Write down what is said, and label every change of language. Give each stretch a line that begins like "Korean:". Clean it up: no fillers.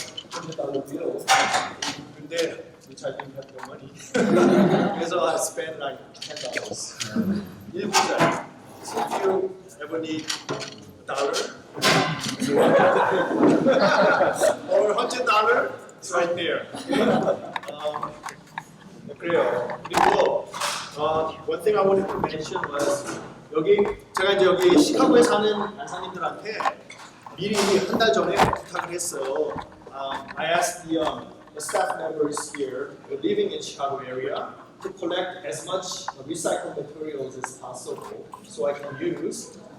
English: $100 bill. 근데 which I didn't have the money. 그래서 I spent like $10.
Korean: 1분짜리.
English: So if you ever need $1 or $100, it's right there.
Korean: 그래요. 그리고
English: one thing I wanted to mention was
Korean: 여기 제가 이제 여기 시카고에 사는 간사님들한테 미리 한 달 전에 부탁을 했어요.
English: I asked the staff members here living in Chicago area to collect as much recycled materials as possible so I can use.